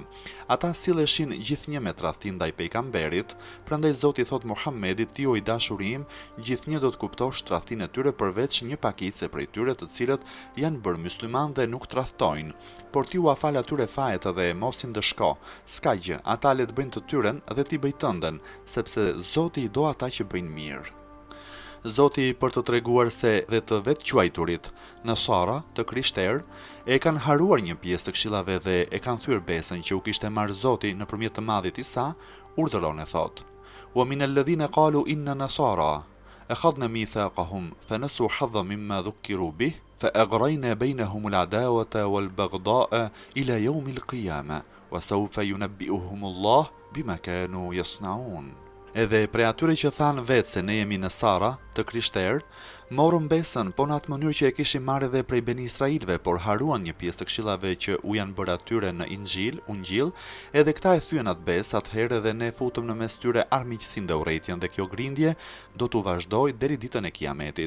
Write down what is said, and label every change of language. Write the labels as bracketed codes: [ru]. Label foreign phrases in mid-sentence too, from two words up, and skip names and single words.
[sq] Ata silleshin gjithnjë me tradhtim ndaj pejgamberit, prandaj Zoti thot Muhammedit, ti o i dashurim, gjithnjë do të kuptosh tradhtinë e tyre përveç një pakice prej tyre të cilët janë bërë mysliman dhe nuk tradhtojnë, por ti u afal atyre fajet dhe mos i ndëshko, s'ka gjë, ata le të bëjnë të tyren dhe ti bëj tënden, sepse Zoti i do ata që bëjnë mirë. Zoti për të treguar se dhe të vetë quajturit, Nasara, të krishterë, e kanë haruar një pjesë të këshillave dhe e kanë thyer besën që u kishte marrë Zoti nëpërmjet të madhit Isa, urdhëron e thot: [ar] "ومن الذين قالوا إنا نصارى أخذنا ميثاقهم فنسوا حظا مما ذكروا به فأغرينا بينهم العداوة والبغضاء إلى يوم القيامة وسوف ينبئهم الله بما كانوا يصنعون." [sq] Edhe prej atyre që thanë vetë se ne jemi Nasara, të krishterë, morën besën, po në atë mënyrë që e kishin marrë edhe prej Beni Israilve, por haruan një pjesë të këshillave që u janë bërë atyre në Ungjil, edhe këta e thyen atë besë, atëherë edhe ne futëm në mes tyre armiqësinë dhe urrëtitjen dhe kjo grindje do t'u vazhdojë deri ditën e Kiametit.